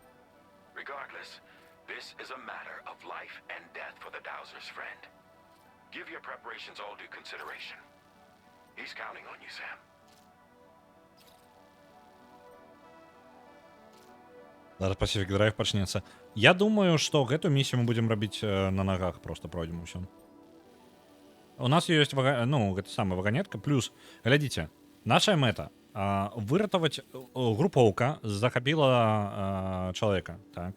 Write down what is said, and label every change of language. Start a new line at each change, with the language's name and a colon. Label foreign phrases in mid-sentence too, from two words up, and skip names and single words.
English: Regardless, this is a matter of life and death for the Dowser's friend. Give your preparations all due consideration. He's counting on you, Sam.
Belarusian: Зараз Pacific Drive пачнецца. Я думаю, што гэтую місію мы будзем рабіць на нагах, просто пройдзем усё. У нас ёсць ну, гэта самая ваганетка, плюс, глядзіце, наша мэта выратаваць групоўка захапіла чалавека, так?